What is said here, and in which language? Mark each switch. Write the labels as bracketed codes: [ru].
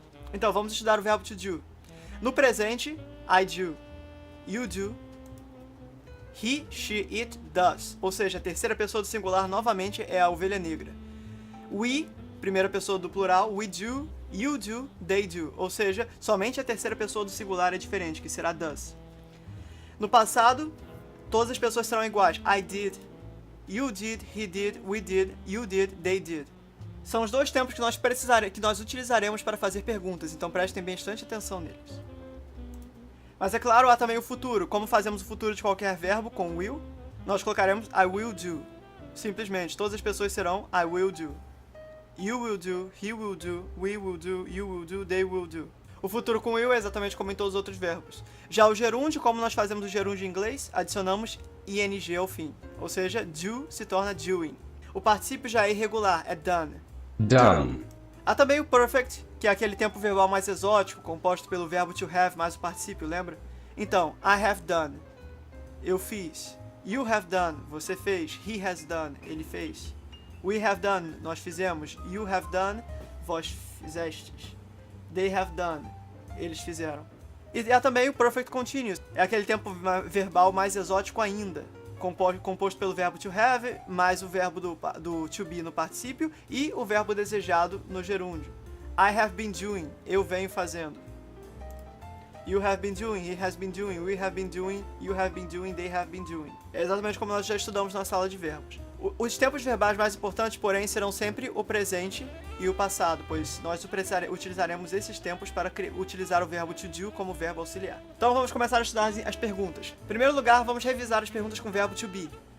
[pt] Então, vamos estudar o verbo [en] to do. [pt] No presente, [en] I do, you do, he, she, it, does. [pt] Ou seja, a terceira pessoa do singular novamente é a ovelha negra. We, primeira pessoa do plural, [en] we do, you do, they do. [pt] Ou seja, somente a terceira pessoa do singular é diferente, que será does. No passado, todas as pessoas serão iguais. [en] I did, you did, he did, we did, you did, they did. [pt] São os dois tempos que nós utilizaremos para fazer perguntas, então prestem bastante atenção neles. Mas é claro, há também o futuro. Como fazemos o futuro de qualquer verbo com will, nós colocaremos [en] I will do. [pt] Simplesmente, todas as pessoas serão [en] I will do. You will do, he will do, we will do, you will do, they will do. [pt] O futuro com will é exatamente como em todos os outros verbos. Já o gerúndio, como nós fazemos o gerúndio em inglês, adicionamos ing ao fim. Ou seja, do se torna doing. O particípio já é irregular, é done. [en] Done. [pt] Há também o perfect, que é aquele tempo verbal mais exótico, composto pelo verbo to have mais o particípio, lembra? Então, [en] I have done, [pt] eu fiz. [en] You have done, [pt] você fez. [en] He has done, [pt] ele fez. [en] We have done, [pt] nós fizemos. [en] You have done, [pt] vós fizestes. [en] They have done, [pt] eles fizeram. E há também o perfect continuous, é aquele tempo verbal mais exótico ainda, composto pelo verbo to have, mais o verbo do to be no particípio e o verbo desejado no gerúndio. [en] I have been doing, [pt] eu venho fazendo. [en] You have been doing, he has been doing, we have been doing, you have been doing, they have been doing. [pt] É exatamente como nós já estudamos na sala de verbos. Os tempos verbais mais importantes, porém, serão sempre o presente e o passado, pois nós utilizaremos esses tempos para utilizar o verbo to do como verbo auxiliar. Então vamos começar a estudar as perguntas. Em primeiro lugar, vamos revisar as perguntas com o verbo to be.